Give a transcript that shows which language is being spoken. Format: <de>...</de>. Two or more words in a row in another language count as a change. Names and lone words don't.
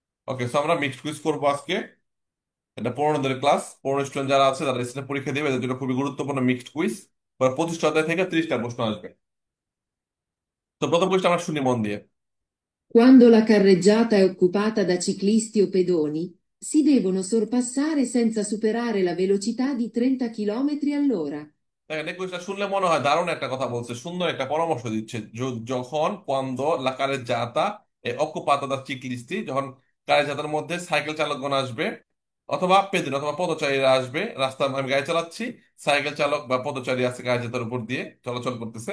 <en>okay, so</en> <bn>আমরা</bn> <en>mixed quiz</en> <bn>করবো আজকে। এটা 15 দিনের ক্লাস, 15 স্টুডেন্ট যারা আছে তারা রেজিস্ট্রেশন পরীক্ষা দেবে, এদের জন্য খুবই গুরুত্বপূর্ণ</bn> <en>mixed quiz.</en> <bn>25টা অধ্যায় থেকে 30টা প্রশ্ন আসবে। তো প্রথম কোয়েশ্চন আমরা শুনি মন দিয়ে।</bn> <it>Quando la carreggiata è occupata da ciclisti o pedoni, si devono sorpassare senza superare la velocità di 30 km all'ora.</it> <bn>দেখেন এই কোয়েশ্চনটা শুনলে মনে হয় দারুণ একটা কথা বলছে, সুন্দর একটা পরামর্শ দিচ্ছে। যখন</bn> <it>quando la carreggiata è occupata da ciclisti,</it> <bn>যখন কারেজ্জাতার মধ্যে সাইকেল চালকগণ আসবে, অথবা পেদিন অথবা পথচারীরা আসবে। রাস্তা আমি গাড়ি চালাচ্ছি, সাইকেল চালক বা পথচারী আছে কারেজ্জাতার উপর দিয়ে চলাচল করতেছে।</bn>